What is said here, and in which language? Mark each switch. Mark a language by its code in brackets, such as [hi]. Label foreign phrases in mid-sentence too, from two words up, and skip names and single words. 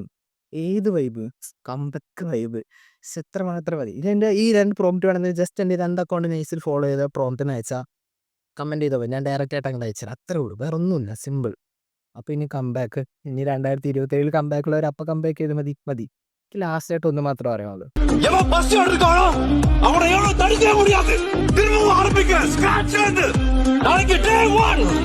[ml] ഏത് വൈബ്, [en] comeback vibe. [ml] എത്ര മാത്രം മതി. ഇതിൻ്റെ ഈ 2 പ്രോംപ്റ്റ് വേണമെങ്കിൽ ജസ്റ്റ് എൻ്റെ 2 അക്കൗണ്ട് നൈസിൽ ഫോളോ ചെയ്ത പ്രോംപ്റ്റിന് അയച്ചാൽ കമൻറ്റ് ചെയ്താൽ മതി. ഞാൻ ഡയറക്റ്റ് ആയിട്ട് അങ്ങോട്ട് അയച്ചുതരാം. അത്രേ ഉള്ളൂ, വേറെ ഒന്നുമില്ല, സിമ്പിൾ. അപ്പോൾ ഇനി കംബാക്ക്, ഇനി 2027 കംബാക്കുള്ളവർ അപ്പം കംബാക്ക് ചെയ്ത് മതി. എനിക്ക് ലാസ്റ്റ് ആയിട്ട് ഒന്ന് മാത്രമേ പറയാനുള്ളൂ. [ta] எவன் பஸ் எடுக்கானோ அவனை எவ்வளவு தடுக்க முடியாது. திரும்பவும் ஆரம்பிக்க ஸ்கிராச்ல இருந்து நாளைக்கு day 1